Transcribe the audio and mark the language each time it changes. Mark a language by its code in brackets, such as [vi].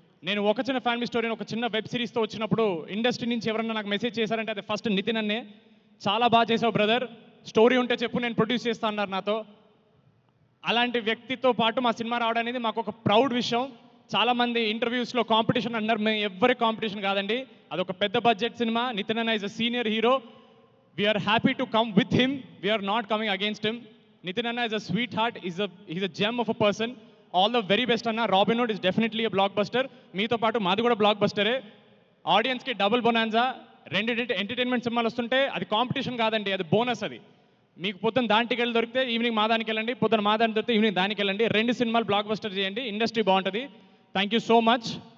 [te] నేను ఒక చిన్న ఫ్యామిలీ స్టోరీని ఒక చిన్న వెబ్ సిరీస్తో వచ్చినప్పుడు ఇండస్ట్రీ నుంచి ఎవరన్నా నాకు మెసేజ్ చేశారంటే అది ఫస్ట్ నితిన్ అన్నే. చాలా బాగా చేసావు బ్రదర్, స్టోరీ ఉంటే చెప్పు నేను ప్రొడ్యూస్ చేస్తా అన్నారు నాతో. అలాంటి వ్యక్తితో పాటు మా సినిమా రావడం అనేది మాకు ఒక ప్రౌడ్ విషయం. చాలామంది ఇంటర్వ్యూస్లో కాంపిటీషన్ అన్నారు, మేము ఎవ్వరి కాంపిటీషన్ కాదండి, అదొక పెద్ద బడ్జెట్ సినిమా. నితిన్ అన్న is a senior hero. [en] We are happy to come with him. We are not coming against him. Nitin Anna is a sweetheart. He's a gem of a person. All the very best Anna. Robin Hood is definitely a blockbuster. [te] మీతో పాటు మాది కూడా black బస్టరే. ఆడియన్స్కి double bonanza. రెండు entertainment సినిమాలు వస్తుంటే అది competition కాదండి, అది బోనస్. అది మీకు పొద్దున్న దానికి వెళ్ళి దొరికితే ఈవినింగ్ మా దానికి వెళ్ళండి, పొద్దున్న మా దానికి దొరికితే ఈవినింగ్ దానికి వెళ్ళండి. రెండు సినిమాలు బ్లాక్ బస్టర్ చేయండి, ఇండస్ట్రీ బాగుంటుంది. Thank you so much.